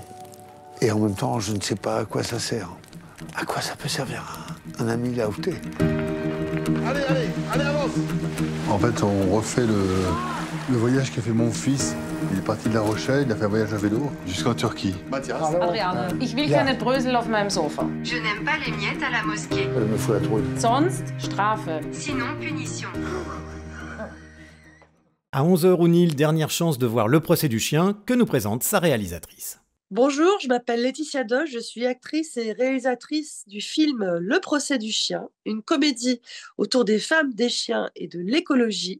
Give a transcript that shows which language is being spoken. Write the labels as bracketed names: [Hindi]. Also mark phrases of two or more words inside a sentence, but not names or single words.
[French] Et en même temps, je ne sais pas à quoi ça sert. À quoi ça peut servir un ami là où t'es. Allez, avance. En fait, on refait le voyage qu'a fait mon fils. Il est parti de La Rochelle, il a fait un voyage à vélo jusqu'en Turquie. Mathias. Adriane, [German] ich will keine Brösel auf meinem Sofa. [French] Je n'aime pas les miettes à la mosquée. Elle me fout la trouille. [German] Sonst Strafe. [French] Sinon, punition. À 11h, O'Neill, dernière chance de voir Le procès du chien que nous présente sa réalisatrice. Bonjour, je m'appelle Laetitia Doge, je suis actrice et réalisatrice du film Le procès du chien, une comédie autour des femmes, des chiens et de l'écologie.